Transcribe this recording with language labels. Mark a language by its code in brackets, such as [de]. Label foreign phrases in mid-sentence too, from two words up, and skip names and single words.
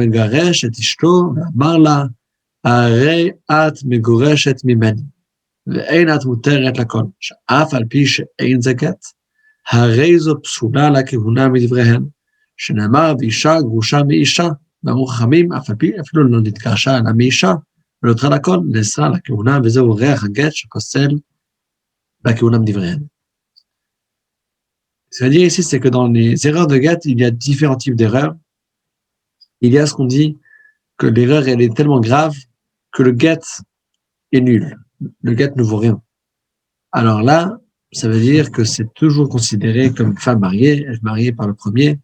[he] המגרש את אשתו, ואמר לה, הרי את מגורשת ממני, ואין את מותרת לכל, שאף על פי שאין זה גט, הרי זו פסולה לכהונה מדבריהן, שנאמר ואישה גרושה מאישה, ואמרו חכמים, אף על פי אפילו לא נתגרשה לה מאישה, ונותרה לכל, נאסרה לכהונה, וזהו ריח הגט שפוסל בכהונה מדבריהן. [fr] Ce qu'on dit ici, c'est que dans les erreurs de get, il y a différents types d'erreurs. Il y a ce qu'on dit que l'erreur, elle est tellement grave que le get est nul. Le get ne vaut rien. Alors là, ça veut dire que c'est toujours considéré comme une femme mariée, elle est mariée par le premier.